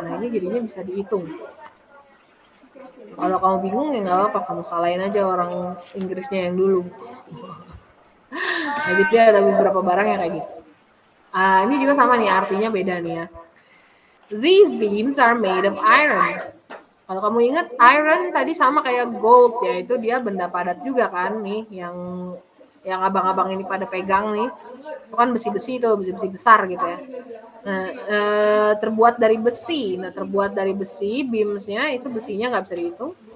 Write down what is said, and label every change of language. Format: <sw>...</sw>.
<id>Nah, ini jadinya bisa dihitung. Kalau kamu bingung ya nggak apa-apa, kamu salahin aja orang Inggrisnya yang dulu. Nah, jadi ada beberapa barang yang kayak gitu. Ini juga sama nih, artinya beda nih ya.</id> <en>These beams are made of iron.</en> <id>Kalau kamu ingat, iron tadi sama kayak gold, yaitu dia benda padat juga kan nih, yang abang-abang ini pada pegang nih. Itu kan besi-besi tuh, besi-besi besar gitu ya. Nah, terbuat dari besi. Nah, terbuat dari besi, beamsnya itu besinya nggak bisa dihitung.</id>